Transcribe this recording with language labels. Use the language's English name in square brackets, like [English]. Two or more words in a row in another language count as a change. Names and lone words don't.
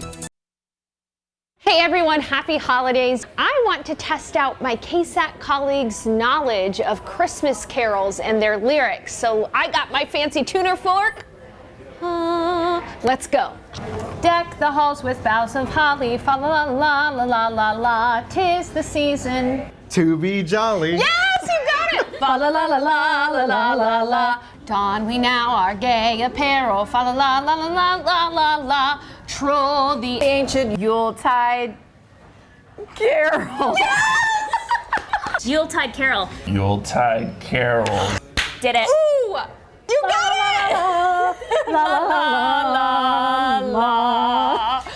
[English] Hey everyone, happy holidays. I want to test out my KSAT colleagues' knowledge of Christmas carols and their lyrics. So I got my fancy tuner fork. Let's go. Deck the halls with boughs of holly, fa la la la la la la, 'tis the season to be jolly. Yes, you got it. Fa la la la la la la la la. Don we now our gay apparel, fa la la la la la la la. Troll the ancient Yuletide carol. Yes! Yuletide carol. Yuletide carol. Did it. Ooh! You got it! La la la la la.